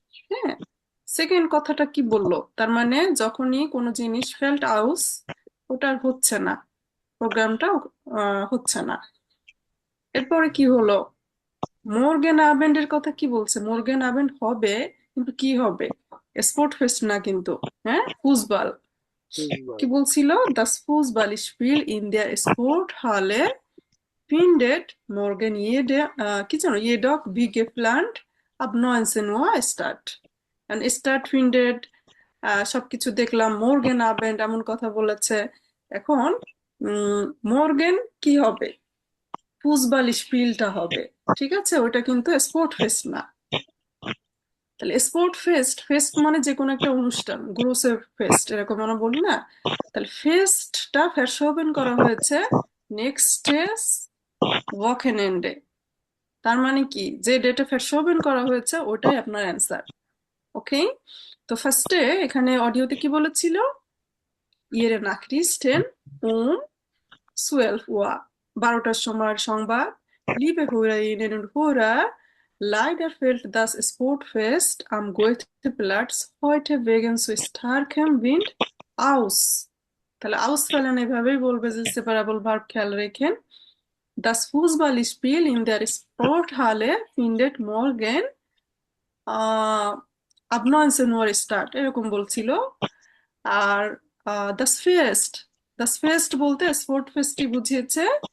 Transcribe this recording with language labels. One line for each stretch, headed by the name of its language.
Bangla: হ্যাঁ, সেকেন্ড কথাটা কি বললো, তার মানে যখনই কোনো জিনিস ফেল্ট আউস, ওটা আর হচ্ছে না, প্রোগ্রামটা হচ্ছে না। এরপরে কি হলো, মোরগেন আবেন্ডের কথা কি বলছে, মোরগেন আবেন্ড হবে, কিন্তু কি হবে, স্পোর্ট ফেস্ট না কিন্তু, হ্যাঁ, ফুসবল।
German: কি বলছিল, das Fußballspiel in der Sporthalle findet morgen
Bangla: কি জানো
German: jedoch wie geplant ab 19 Uhr start. And start findet
Bangla: সবকিছু দেখলাম, মোরগেন আবেন্ড এমন কথা বলেছে। এখন মোরগেন কি হবে, ফুসবল স্পিলটা হবে, ঠিক আছে, ওটা কিন্তু স্পোর্ট ফেস্ট না। তাহলে স্পোর্ট ফেস্ট, ফেস্ট মানে যে কোনো একটা অনুষ্ঠান, গ্রোসের ফেস্ট এরকম আমরা বলি না। তাহলে ফেস্টটা verschoben করা হয়েছে নেক্সট ওয়াকেনেন্ডে। তার মানে কি, যে ডেটে verschoben করা হয়েছে ওটাই আপনার অ্যান্সার। ওকে, তো ফার্স্টে এখানে অডিওতে কি বলেছিল, ইয়েরে নাকরিস্টেন 12 Uhr, 12টার সময়ের সংবাদ।
German: Liebe Hörerinnen und Hörer, leider fällt das Sportfest am Goetheplatz heute wegen zu starkem Wind aus.
Bangla: তাহলে ausfallen এভাবেই বলবে, যে সেপারেবল ভার্ব খেয়াল রেখেন।
German: Das Fußballspiel in der Sporthalle findet morgen ab 19 Uhr start,
Bangla: এরকম বলছিল। আর
German: das Fest
Bangla: বলতে sport ফেস্টই বুঝিয়েছে।